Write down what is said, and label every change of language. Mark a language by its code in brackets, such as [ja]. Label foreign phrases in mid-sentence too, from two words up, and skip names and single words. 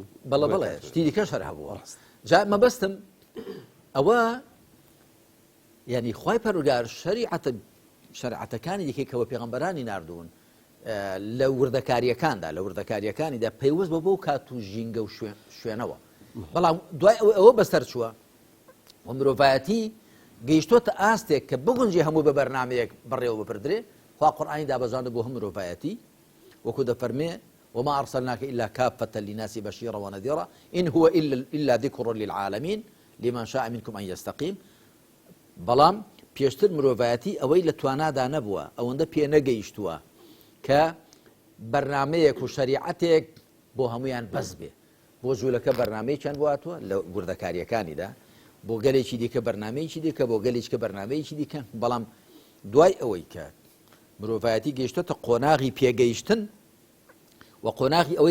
[ckb] بەڵێ بڵێ شتی دیکەش هەر هەبووە جا مەبەستم ئەوە یعنی خوای پەروەردگار شەریعەتەکانی دیکەی کەوە پێغەمبەرانی ناردوون لە وردەکاریەکانیدا پەیوەست بە بۆ کات و ژینگە و شوێنەوە بەڵام دوای ئەوە بەسەر چووە و مرۆڤایەتی گەیشتۆتە ئاستێک کە بگونجێ هەموو بە بەرنامەیەک بەڕێوە بپردرێ خوا قورئانی دابەزاندە بۆ هەموو مرۆڤایەتی وەکو دەفەرمێ [ar] وما أرسلناك إلا كافة للناس بشيرا ونذيرا إن هو إلا ذكر للعالمين لمن شاء منكم أن يستقيم [ckb] بەڵام پێشتر مرۆڤایەتی ئەوەی لە توانادا نەبووە ئەوەندە پێ نەگەیشتووە کە بەرنامەیەک و شەریعەتێک بۆ هەمویان بەس بێ بۆ جوولەکە بەرنامەیەکیان بواتوە لە وردەکاریەکانیدا بۆ گەلێکی دیکە بەرنامەیەکی دیکە بۆ گەلێککە بەرنامەیەکی دیکە بەڵام دوای ئەوەی کە مرۆڤایەتی گەیشتۆتە قۆناغی پێگەیشتن و قۆناغی ئەوەی